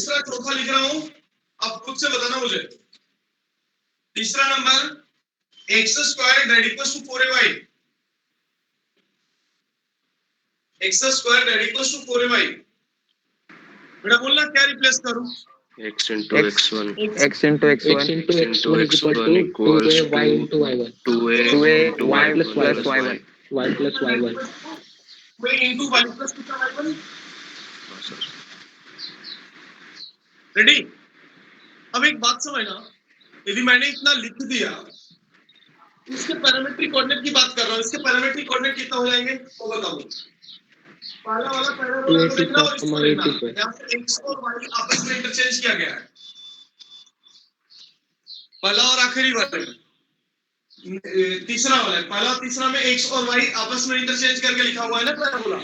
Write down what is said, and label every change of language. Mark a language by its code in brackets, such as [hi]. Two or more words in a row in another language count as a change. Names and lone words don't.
[hi] तीसरा चौथा लिख रहा हूं, अब खुद से बताना मुझे। तीसरा नंबर [en] x square that equals to 4ay, x square that equals to 4ay. [hi] बेटा बोलना क्या रिप्लेस करूं? [en] x into x1 x into x x1 into x1 is equal to 2ay into y1। 2a y y plus plus y1 y1 y plus y1। में into y plus कितना y1 [hi] हाँ सर [en] रेडी। [hi] अब एक बात समझना, यदि मैंने इतना लिख दिया, इसके [en] parametric coordinate [hi] की बात कर रहा हूं, इसके [en] parametric coordinate [hi] कितना हो जाएंगे वो बताओ। पहला वाला पैराबोला को देखना और इसको देखना, यहाँ पे x और y आपस में इंटरचेंज किया गया है, पहला और आखिरी वाला, तीसरा वाला है, पहला और तीसरा में x और y आपस में इंटरचेंज करके लिखा हुआ है ना पैराबोला।